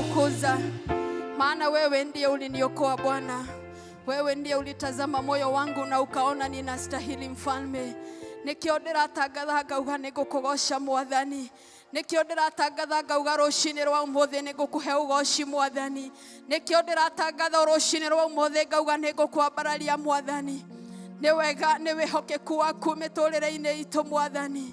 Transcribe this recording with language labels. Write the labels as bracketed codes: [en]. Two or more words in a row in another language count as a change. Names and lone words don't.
[sw] twakutukuza, maana wewe ndiye uliniokoa Bwana. Wewe ndiye ulitazama moyo wangu na ukaona ninastahili Mfalme. [ki] Nikio ndiratangatha ngauga nĩngũkũgoca Mwathani. Nikio ndiratangatha ngauga rũcinĩ rwa ũmũthĩ nĩngũkũhe ũgoci Mwathani. Nikio ndiratangatha rũcinĩ rwa ũmũthĩ ngauga nĩngũkwambararia Mwathani. Nĩ wega nĩ wĩhokeku waku mĩtũrĩre-inĩ itũ Mwathani.